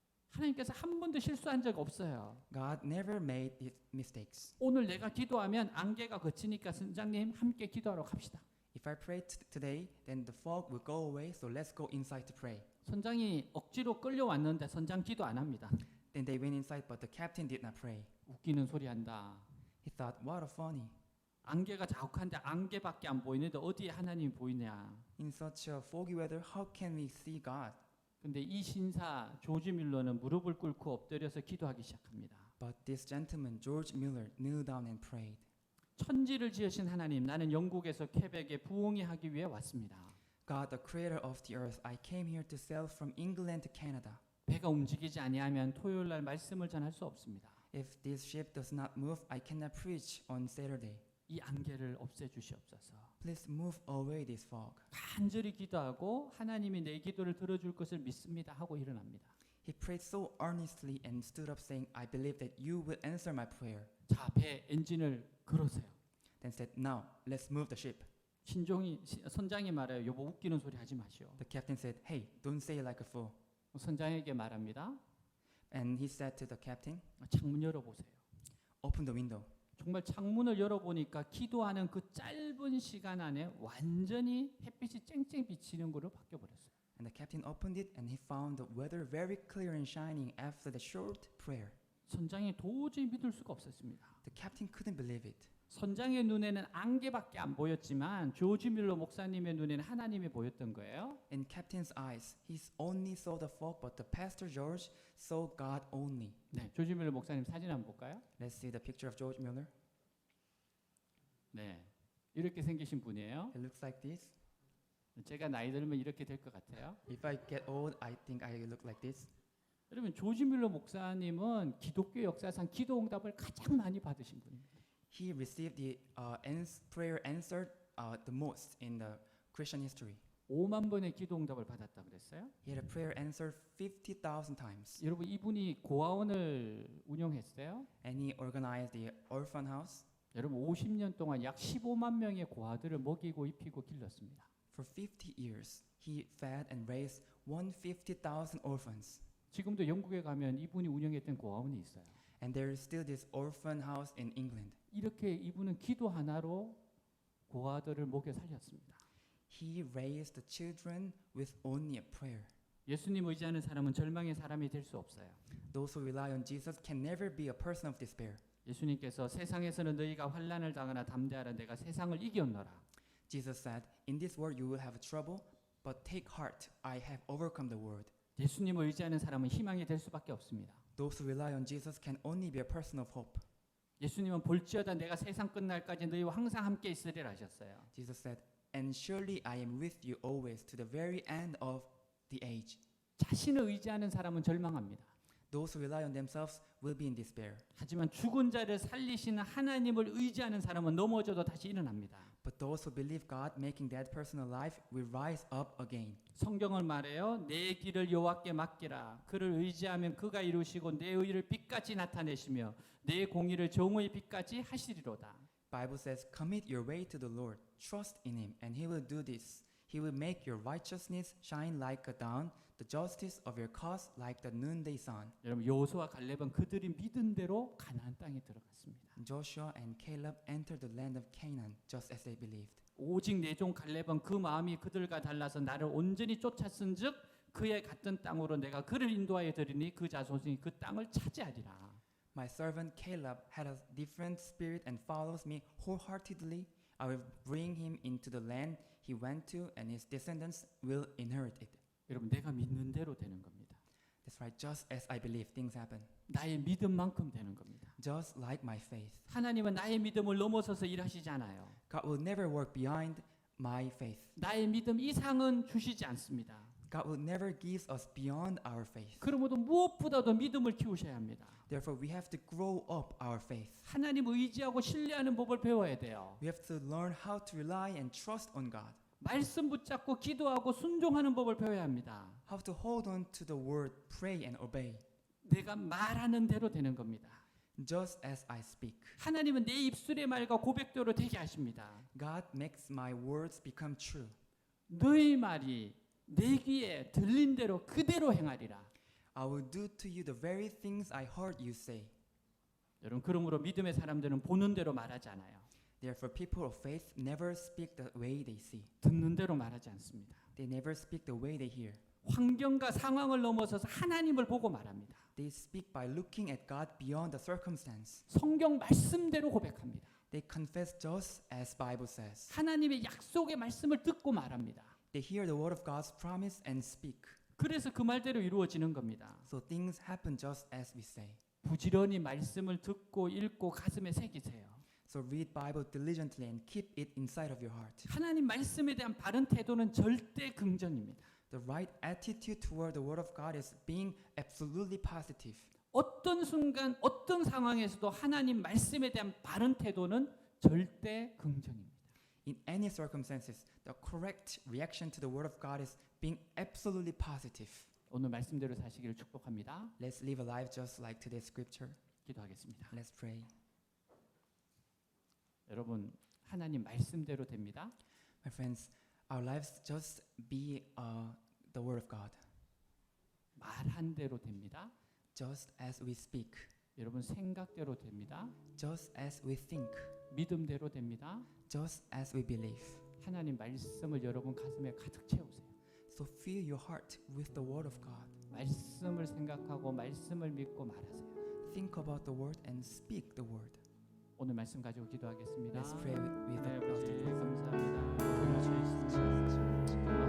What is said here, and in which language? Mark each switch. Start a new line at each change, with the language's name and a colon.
Korean: 하나님께서 한 번도 실수한 적 없어요.
English: God never made mistakes.
Korean: 오늘 내가 기도하면 안개가 걷히니까 선장님 함께 기도하러 갑시다.
English: If I pray today, then the fog will go away, so let's go inside to pray."
Korean: 선장이 억지로 끌려왔는데 선장 기도 안 합니다.
English: Then they went inside, but the captain did not pray.
Korean: 웃기는 소리 한다.
English: He thought, what a funny.
Korean: 안개가 자욱한데 안개밖에 안 보이는데 어디에 하나님이 보이냐.
English: In such a foggy weather, how can we see God?
Korean: 근데 이 신사 조지 밀러는 무릎을 꿇고 엎드려서 기도하기 시작합니다.
English: But this gentleman, George Miller, knelt down and prayed.
Korean: 천지를 지으신 하나님, 나는 영국에서 퀘벡에 부흥이 하기 위해 왔습니다.
English: God, the creator of the earth, I came here to sail from England to Canada.
Korean: 배가 움직이지 아니하면 토요일 날 말씀을 전할 수 없습니다.
English: If this ship does not move, I cannot preach on Saturday.
Korean: 이 안개를 없애 주시옵소서.
English: Please move away this fog.
Korean: 간절히 기도하고 하나님이 내 기도를 들어줄 것을 믿습니다 하고 일어납니다.
English: He prayed so earnestly and stood up saying, I believe that you will answer my prayer.
Korean: 자, 배 엔진을 걸으세요.
English: Then said, now let's move the ship.
Korean: 선장이 말해요. 여보 웃기는 소리 하지 마시오.
English: The captain said, hey, don't say it like a fool.
Korean: 선장에게 말합니다.
English: And he said to the captain,
Korean: 창문 열어보세요.
English: open the window.
Korean: 정말 창문을 열어보니까 기도하는 그 짧은 시간 안에 완전히 햇빛이 쨍쨍 비치는 걸로 바뀌어버렸어요.
English: And the captain opened it and he found the weather very clear and shining after the short prayer.
Korean: 선장이 도저히 믿을 수가 없었습니다.
English: The captain couldn't believe it.
Korean: 선장의 눈에는 안개밖에 안 보였지만 조지 밀러 목사님의 눈에는 하나님이 보였던 거예요.
English: In captain's eyes, he only saw the fog, but the pastor George saw God only.
Korean: 네, 조지 밀러 목사님 사진 한번 볼까요?
English: Let's see the picture of George Miller.
Korean: 네, 이렇게 생기신 분이에요.
English: It looks like this.
Korean: 제가 나이 들면 이렇게 될 것 같아요.
English: If I get old, I think I look like this.
Korean: 여러분 조지 밀러 목사님은 기독교 역사상 기도 응답을 가장 많이 받으신 분입니다.
English: He received the prayer answered the most in the Christian history.
Korean: 5만 번의 기도 응답을 받았다 그랬어요.
English: He had a prayer answered 50,000 times.
Korean: 여러분 이분이 고아원을 운영했어요.
English: And he organized the orphan house.
Korean: 여러분 50년 동안 약 15만 명의 고아들을 먹이고 입히고 길렀습니다.
English: For 50 years, he fed and raised 150,000 orphans.
Korean: 지금도 영국에 가면 이분이 운영했던 고아원이 있어요.
English: And there is still this orphan house in England.
Korean: 이렇게 이분은 기도 하나로 고아들을 먹여 살렸습니다.
English: He raised the children with only a prayer.
Korean: 예수님 의지하는 사람은 절망의 사람이 될 수 없어요.
English: Those who rely on Jesus can never be a person of despair.
Korean: 예수님께서 세상에서는 너희가 환난을 당하나 담대하라 내가 세상을 이겼노라.
English: Jesus said, in this world you will have trouble, but take heart, I have overcome the world.
Korean: 예수님을 의지하는 사람은 희망이 될 수밖에 없습니다.
English: Those who rely on Jesus can only be a person of hope.
Korean: 예수님은 볼지어다 내가 세상 끝날까지 너희와 항상 함께 있으리라 하셨어요.
English: Jesus said, and surely I am with you always to the very end of the age.
Korean: 자신을 의지하는 사람은 절망합니다.
English: Those who rely on themselves will be in despair.
Korean: 하지만 죽은 자를 살리시는 하나님을 의지하는 사람은 넘어져도 다시 일어납니다.
English: But those who believe God making that person alive will rise up again.
Korean: 성경을 말해요. 내 길을 여호와께 맡기라. 그를 의지하면 그가 이루시고 내 의를 빛같이 나타내시며 내 공의를 정오의 빛같이 하시리로다.
English: Bible says, commit your way to the Lord. Trust in him and he will do this. He will make your righteousness shine like a dawn, the justice of your cause like the noonday sun.
Korean: 여러분 여호수아 갈렙은 그들이 믿은 대로 가나안 땅에 들어갔습니다.
English: Joshua and Caleb entered the land of Canaan just as they believed.
Korean: 오직 내 종 갈렙은 그 마음이 그들과 달라서 나를 온전히 쫓았은즉 그의 갔던 땅으로 내가 그를 인도하여 드리니 그 자손이 그 땅을 차지하리라.
English: My servant Caleb had a different spirit and follows me wholeheartedly. I will bring him into the land he went to, and his descendants will inherit it.
Korean: 여러분 내가 믿는 대로 되는 겁니다.
English: That's right. Just as I believe, things happen.
Korean: 나의 믿음만큼 되는 겁니다.
English: Just like my faith.
Korean: 하나님은 나의 믿음을 넘어서서 일하시지 않아요.
English: God will never work beyond my faith.
Korean: 나의 믿음 이상은 주시지 않습니다.
English: God will never give us beyond our faith.
Korean: 그러므로 무엇보다도 믿음을 키우셔야 합니다.
English: Therefore, we have to grow up our faith.
Korean: 하나님을 의지하고 신뢰하는 법을 배워야 돼요.
English: We have to learn how to rely and trust on God.
Korean: 말씀 붙잡고 기도하고 순종하는 법을 배워야 합니다.
English: How to hold on to the word, pray and obey.
Korean: 내가 말하는 대로 되는 겁니다.
English: Just as I speak.
Korean: 하나님은 내 입술의 말과 고백대로 되게 하십니다.
English: God makes my words become true.
Korean: 너희 말이 내 귀에 들린 대로 그대로 행하리라.
English: I will do to you the very things I heard you say.
Korean: 여러분 그러므로 믿음의 사람들은 보는 대로 말하지 않아요.
English: Therefore, people of faith never speak the way they see.
Korean: 듣는 대로 말하지 않습니다.
English: They never speak the way they hear.
Korean: 환경과 상황을 넘어서서 하나님을 보고 말합니다.
English: They speak by looking at God beyond the circumstance.
Korean: 성경 말씀대로 고백합니다.
English: They confess just as Bible says.
Korean: 하나님의 약속의 말씀을 듣고 말합니다.
English: They hear the word of God's promise and speak.
Korean: 그래서 그 말대로 이루어지는 겁니다.
English: So things happen just as we say.
Korean: 부지런히 말씀을 듣고 읽고 가슴에 새기세요.
English: So read Bible diligently and keep it inside of your heart.
Korean: 하나님 말씀에 대한 바른 태도는 절대 긍정입니다.
English: The right attitude toward the word of God is being absolutely positive.
Korean: 어떤 순간 어떤 상황에서도 하나님 말씀에 대한 바른 태도는 절대 긍정입니다.
English: In any circumstances, the correct reaction to the word of God is being absolutely positive.
Korean: 오늘 말씀대로 사시기를 축복합니다.
English: Let's live a life just like today's scripture.
Korean: 기도하겠습니다.
English: Let's pray.
Korean: 여러분 하나님 말씀대로 됩니다.
English: My friends, our lives just be the word of God.
Korean: 말한 대로 됩니다.
English: Just as we speak.
Korean: 여러분 생각대로 됩니다.
English: Just as we think.
Korean: 믿음대로 됩니다.
English: Just as we believe.
Korean: 하나님 말씀을 여러분 가슴에 가득 채우세요.
English: So fill your heart with the word of God.
Korean: 말씀을 생각하고 말씀을 믿고 말하세요.
English: Think about the word and speak the word.
Korean: 오늘 말씀 가지고 기도하겠습니다.
English: Let's pray with
Korean: 네,
English: the
Korean: 아버지
English: prayer.
Korean: 감사합니다. 하나님 앞에 이렇게 나왔습니다.